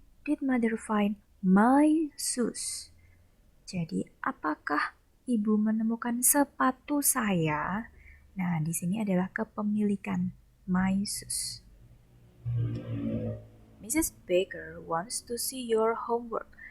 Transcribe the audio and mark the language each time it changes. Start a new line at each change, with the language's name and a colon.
English: Did mother find my shoes?
Indonesian: Jadi apakah ibu menemukan sepatu saya? Nah, di sini adalah kepemilikan my shoes.
English: Mrs. Baker wants to see your homework.